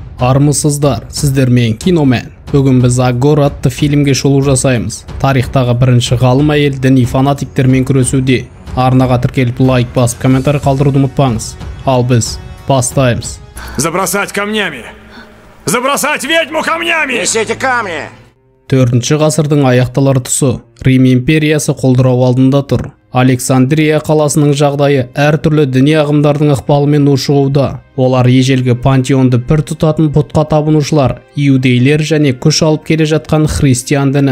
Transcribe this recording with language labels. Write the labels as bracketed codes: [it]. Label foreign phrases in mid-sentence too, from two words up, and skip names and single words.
[kk] Армысыздар, сіздермен киномен. Бүгін біз Агор атты фильмге шолу жасаймыз. Тарихтағы бірінші ғалым әйел діни фанатиктермен күресуде. Арнаға тіркеліп лайк басып, комментарий қалдыруды ұмытпаңыз. Ал біз бастаймыз. [ru] Забросать камнями! Забросать ведьму камнями! Несите камни! [kk] 4-ші ғасырдың аяқталар тұсы. Рим империясы құлдырау алдында тұр. Александрия қаласының жағдайы әртүрлі діни ағымдардың ықпалымен ушығуда. Олар ежелгі пантеонды пір тұтатын пұтқа табынушылар, иудейлер және күш алып келе жатқан христиан діні.